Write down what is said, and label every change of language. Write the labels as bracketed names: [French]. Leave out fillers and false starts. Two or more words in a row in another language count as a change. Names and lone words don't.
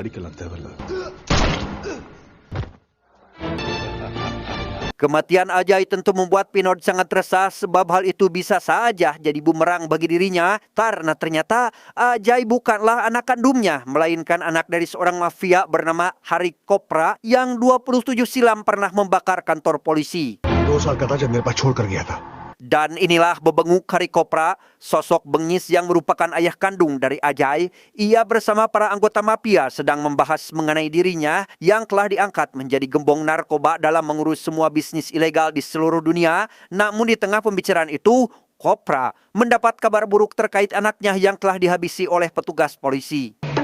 [Indonesian] Kematian Ajay tentu membuat Pinod sangat resah sebab hal itu bisa saja jadi bumerang bagi dirinya karena ternyata Ajay bukanlah anak kandungnya melainkan anak dari seorang mafia bernama Hari Kopra yang 27 silam pernah membakar kantor polisi. [Hindi] 2 साल का था जब मेरे पास छोड़ कर गया था. [Indonesian] Dan inilah bebenguk Hari Kopra, sosok bengis yang merupakan ayah kandung dari Ajay. Ia bersama para anggota mafia sedang membahas mengenai dirinya yang telah diangkat menjadi gembong narkoba dalam mengurus semua bisnis ilegal di seluruh dunia. Namun di tengah pembicaraan itu, Kopra mendapat kabar buruk terkait anaknya yang telah dihabisi oleh petugas polisi.